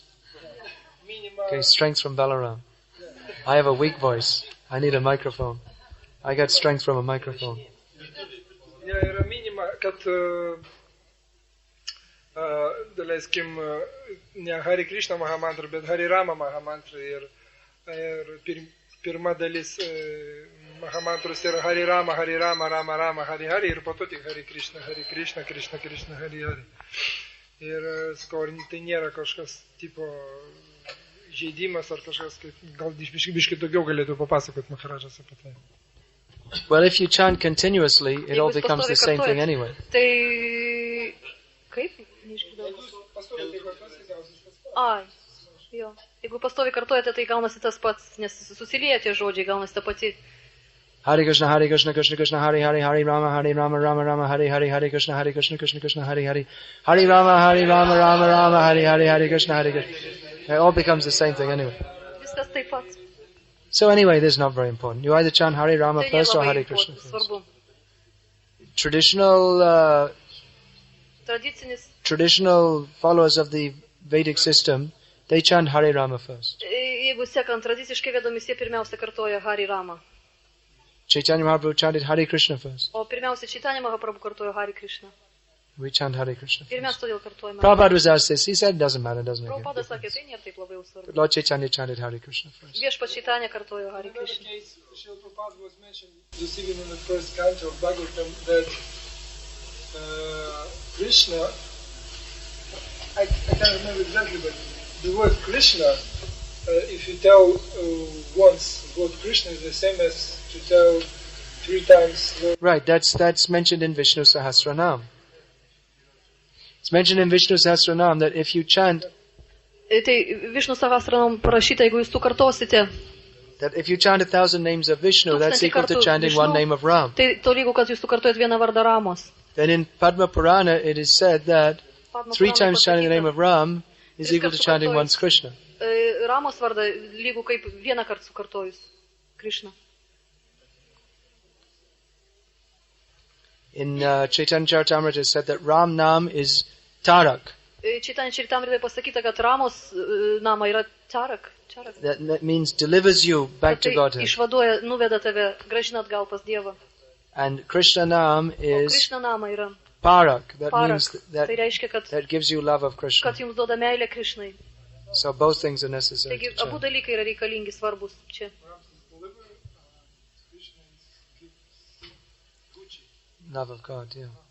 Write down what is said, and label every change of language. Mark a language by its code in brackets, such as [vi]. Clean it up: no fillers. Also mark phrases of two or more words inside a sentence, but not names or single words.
[en] Okay, strength from Balaram. I have a weak voice. I need a microphone. I got strength from a microphone. [lt] Yra minima, kad, daleiskim, ne Hari Krishna Mahamantra, bet Hari Rama Mahamantra. Ir pirma dalis Mahamantros yra Hari Rama, Rama Rama, Hari Hari. Ir po to tik Hari Krishna, Krishna Krishna, Hari Hari. Ir sakau, tai nėra kažkas tipo žaidimas ar kažkas, gal biški daugiau galėtų papasakoti Maharajas apie tai. [en] Well, if you chant continuously, it all becomes the same thing anyway. [lt] Tai kaip? Neišgirdau. Ai, jo. Jeigu pastovi kartuojate, tai gaunasi tas pats, nes susilieja tie žodžiai, gaunasi ta pati. [sa] Hare Krishna, Krishna Krishna, Hare Rama, Rama Rama, Hare Krishna, Krishna Krishna, Hare Rama, Rama, Hare Krishna, Krishna. [en] It all becomes the same thing anyway. [lt] Viskas taip pat. [en] So anyway, this is not very important. You either chant Hare Rama [lt] Tai [en] first or [lt] nelabai [en] Hare Krishna first. [lt] svarbu. [en] Traditional followers of the Vedic system, they chant Hare Rama first. [lt] Jeigu sekant tradiciškai vedomis, jie pirmiausia kartoja Hari Rama. [en] Chaitanya Mahaprabhu chanted Hare Krishna first. [lt] O pirmiausia Chaitanya Mahaprabhu kartoja Hari Krishna. [en] We chant Hare Krishna [lt] Ir mes [en] first. [lt] todėl kartojame. [en] Prabhupada was asked this. He said it doesn't matter, doesn't make any [lt] Prabhupada sakė, [en] difference. [lt] tai nėra taip labai jau svarbu. [en] But Lord Chaitanya chanted Hare Krishna first. [lt] Viešpats Chaitanya kartojo Hari Krishna. [en] Srila Prabhupada was mentioned this evening in the first canto of Bhagavatam that Krishna, I can't remember exactly, but the word Krishna, if you tell once the word Krishna is the same as to tell 3 times Lord. Right, that's mentioned in Vishnu Sahasranam. It's mentioned in Vishnu Sahasranam that if you chant, [lt] Tai Višnu Sahasranam parašyta, jeigu jūs tu kartosite, [en] that if you chant 1,000 names of Vishnu, that's equal to chanting one name of Ram. [lt] tai tolygu, kad jūs tu kartojat vieną vardą Ramos. [en] Then in Padma Purana it is said that 3 times chanting the name of Ram is equal to chanting once Krishna. [lt] Ramos vardą lygu kaip vieną kartą sukartojus Krishna. [en] In Chaitanya Charitamrita it is said that [sa] Ram Nam [en] is Tarak. [lt] Chaitanya Charitamritoje pasakyta, kad Ramos nama yra Tarak. [en] That means delivers you back to [lt] Tai [en] Godhead. [lt] išvaduoja, nuveda tave, gražina atgal pas Dievą. [en] And [sa] Krishna Nam [lt] O [en] is [lt] Krishna nama yra [en] Parak, that means [lt] Parak. [en] that [lt] Tai reiškia, [en] that gives you love of Krishna. [lt] kad jums duoda meilę Krišnai. [en] So both things are necessary. [lt] Taigi [en] to [lt] abu [en] chant. [lt] dalykai yra reikalingi, svarbus čia. [en] Love of God, yeah.